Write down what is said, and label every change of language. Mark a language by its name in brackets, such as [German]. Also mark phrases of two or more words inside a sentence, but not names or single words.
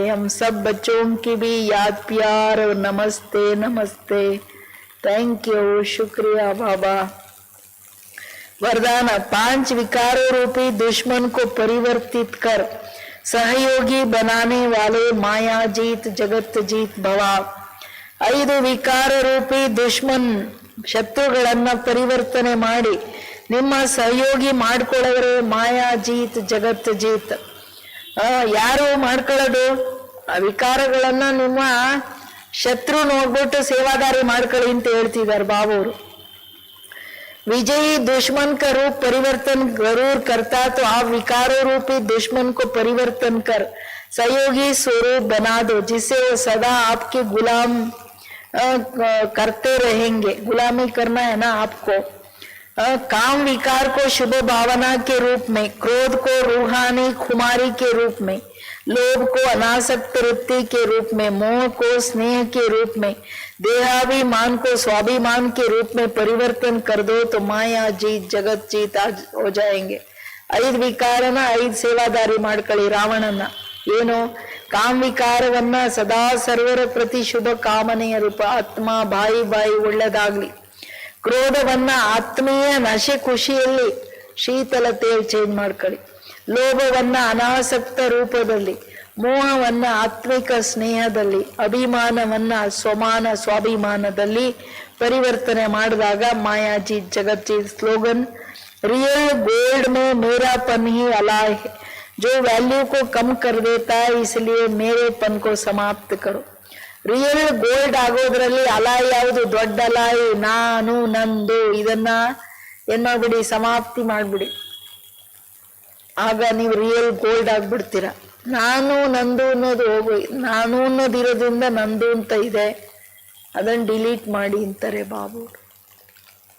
[Hindi] हम सब बच्चों की भी याद प्यार और नमस्ते नमस्ते. [English] thank you, [Hindi] शुक्रिया बाबा. वरदान, 5 विकारों रूपी दुश्मन को परिवर्तित कर सहयोगी बनाने वाले माया जीत जगत जीत भवा. [Kannada] 5 ವಿಕಾರ ರೂಪಿ ದುಶ್ಮನ್ ಶತ್ರುಗಳನ್ನ ಪರಿವರ್ತನೆ ಮಾಡಿ ನಿಮ್ಮ ಸಹಯೋಗಿ ಮಾಡ್ಕೊಳ್ಳೋದ್ರೆ [Hindi] माया जीत जगत जीत. [Kannada] ಯಾರು ಮಾಡ್ಕೊಳ್ಳೋದು ಆ ವಿಕಾರಗಳನ್ನ? ನಿಮ್ಮ ಶತ್ರು ನೋಡ್ಬಿಟ್ಟು ಸೇವಾದಾರಿ ಮಾಡ್ಕೊಳ್ಳಿ ಅಂತ ಹೇಳ್ತಿದ್ದಾರೆ ಬಾಬುರು. [Hindi] विजयी दुश्मन का रूप परिवर्तन जरूर करता, तो आप विकारों रूपी दुश्मन को परिवर्तन कर सहयोगी स्वरूप बना दो, जिससे वो सदा आपके गुलाम करते रहेंगे. गुलामी करना है ना आपको. काम विकार को शुभ भावना के रूप में, क्रोध को रूहानी खुमारी के रूप में, लोभ को अनासक्त वृत्ति के रूप में, मोह को स्नेह के रूप में, देहाभिमान को स्वाभिमान के रूप में परिवर्तन कर दो, तो माया जीत जगत जीत हो जाएंगे. [Kannada] 5 ವಿಕಾರನ 5 ಸೇವಾದಾರಿ ಮಾಡ್ಕೊಳ್ಳಿ ರಾವಣನ. ಏನು? ಕಾಮ ವಿಕಾರವನ್ನ ಸದಾ ಸರ್ವರ ಪ್ರತಿ ಶುಭ ಕಾಮನೆಯ ರೂಪ, [Hindi] आत्मा भाई भाई [Kannada] ಒಳ್ಳೆದಾಗ್ಲಿ. ಕ್ರೋಧವನ್ನ ಆತ್ಮೀಯ ನಶೆ ಖುಷಿಯಲ್ಲಿ ಶೀತಲತೆಯಲ್ಲಿ ಚೇಂಜ್ ಮಾಡ್ಕೊಳ್ಳಿ. ಲೋಭವನ್ನ ಅನಾಸಕ್ತ ರೂಪದಲ್ಲಿ, ಮೋಹವನ್ನ ಆತ್ಮಿಕ ಸ್ನೇಹದಲ್ಲಿ, ಅಭಿಮಾನವನ್ನ ಸ್ವಮಾನ ಸ್ವಾಭಿಮಾನದಲ್ಲಿ ಪರಿವರ್ತನೆ ಮಾಡಿದಾಗ ಮಾಯಾಜಿ ಜಗಜ್ಜಿ. ಸ್ಲೋಗನ್, [English] real gold [Hindi] में मेरापन ही अलाय है, जो वैल्यू को कम कर देता है, इसलिए मेरेपन को समाप्त करो. [English] real gold [Kannada] ಆಗೋದ್ರಲ್ಲಿ ಅಲಾಯ್ ಯಾವುದು? ದೊಡ್ಡ ಅಲಾಯ್ ನಾನು ನಂದು, ಇದನ್ನ ಏನ್ ಮಾಡ್ಬಿಡಿ, ಸಮಾಪ್ತಿ ಮಾಡ್ಬಿಡಿ. ಆಗ ನೀವು [English] real gold [Kannada] ಆಗ್ಬಿಡ್ತೀರ. ನಾನು ನಂದು ಅನ್ನೋದು ಹೋಗು, ನಾನು ಅನ್ನೋದಿರೋದ್ರಿಂದ ನಂದು ಅಂತ ಇದೆ, ಅದನ್ನ ಡಿಲೀಟ್ ಮಾಡಿ ಅಂತಾರೆ ಬಾಬು.